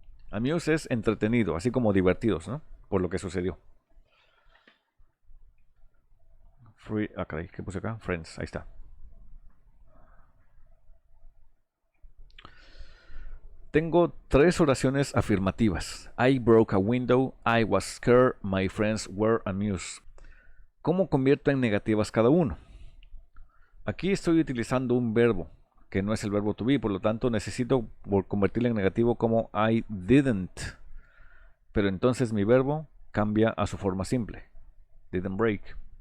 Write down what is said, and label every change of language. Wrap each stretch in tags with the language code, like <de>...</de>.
<es>Amused es entretenido, así como divertidos, ¿no? Por lo que sucedió. Free, caray, ¿qué puse acá? Friends, ahí está. Tengo tres oraciones afirmativas.</es> <en>I broke a window, I was scared, my friends were amused.</en> <es>¿Cómo convierto en negativas cada uno? Aquí estoy utilizando un verbo que no es el verbo to be, por lo tanto necesito convertirlo en negativo como</es> <en>I didn't.</en> <es>Pero entonces mi verbo cambia a su forma simple.</es> <en>Didn't break.</en>